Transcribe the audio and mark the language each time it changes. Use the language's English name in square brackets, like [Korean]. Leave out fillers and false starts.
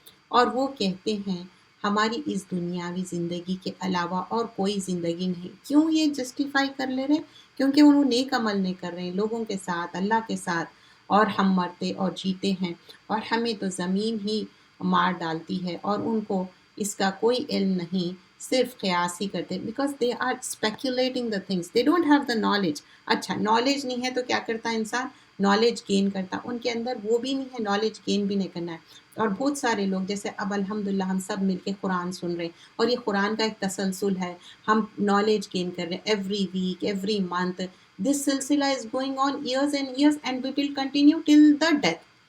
[Urdu] اور وہ کہتے ہیں ہماری اس دنیاوی زندگی کے علاوہ اور کوئی زندگی نہیں. کیوں یہ جسٹیفائی کر لے رہے؟ کیونکہ انہوں نیک عمل نہیں کر رہے ہیں لوگوں کے ساتھ، اللہ کے ساتھ. اور ہم مرتے اور جیتے ہیں، اور ہمیں تو زمین ہی مار ڈالتی ہے، اور ان کو اس کا کوئی علم نہیں، صرف قیاس ہی کرتے. [English] Because they are speculating the things, they don't have the knowledge. [Urdu] اچھا نالج نہیں ہے تو کیا کرتا ہے انسان؟ نالج گین کرتا. ان کے اندر وہ بھی نہیں ہے، نالج گین بھی نہیں کرنا ہے. اور بہت سارے لوگ جیسے اب الحمدللہ ہم سب مل کے قرآن سن رہے ہیں، اور یہ قرآن کا ایک تسلسل ہے، ہم نالج گین کر رہے ہیں [English] Every week, every month. This سلسلہ is going on years and years and we will continue till the death.